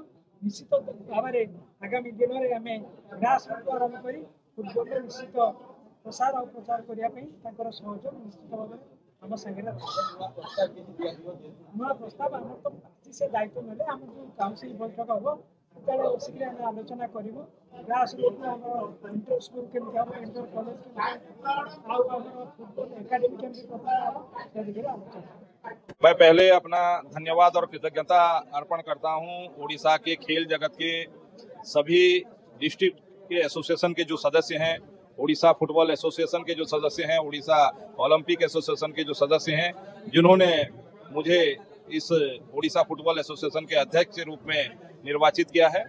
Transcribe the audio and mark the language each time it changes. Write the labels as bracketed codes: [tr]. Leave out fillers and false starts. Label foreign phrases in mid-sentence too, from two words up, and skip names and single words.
[or] ନିଶ୍ଚିତ ଭାବରେ ଆଗାମୀ ଦିନରେ ଆମେ ଗ୍ରାସରୁଟ୍ ଆରମ୍ଭ କରି ଫୁଟବଲର ନିଶ୍ଚିତ ପ୍ରସାର ଆଉ ପ୍ରଚାର କରିବା ପାଇଁ ତାଙ୍କର ସହଯୋଗ ନିଶ୍ଚିତ ଭାବରେ ଆମ ସାଙ୍ଗରେ ନୂଆ ପ୍ରସ୍ତାବ ଆମର ତ ଆଜି ସେ ଦାୟିତ୍ୱ ନେଲେ ଆମର ଯେଉଁ କାଉନସିଲ ବୈଠକ ହେବ ସେତେବେଳେ ବସିକିରି ଆମେ ଆଲୋଚନା କରିବୁ। ଗ୍ରାସରୁଟ୍ ଆମର ଇଣ୍ଟର ସ୍କୁଲ କେମିତି ହେବ, ଇଣ୍ଟର କଲେଜ କେମିତି ଆଉ ଆମର ଫୁଟବଲ ଏକାଡେମୀ କେମିତି ପ୍ରତିଷ୍ଠା ହେବ ସେ ଦିଗରେ ଆଲୋଚନା। [hi] मैं पहले अपना धन्यवाद और कृतज्ञता अर्पण करता हूं उड़ीसा के खेल जगत के सभी डिस्ट्रिक्ट के एसोसिएशन के जो सदस्य हैं, उड़ीसा फुटबॉल एसोसिएशन के जो सदस्य हैं, उड़ीसा ओलंपिक एसोसिएशन के जो सदस्य हैं, जिन्होंने मुझे इस उड़ीसा फुटबॉल एसोसिएशन के अध्यक्ष के रूप में निर्वाचित किया है।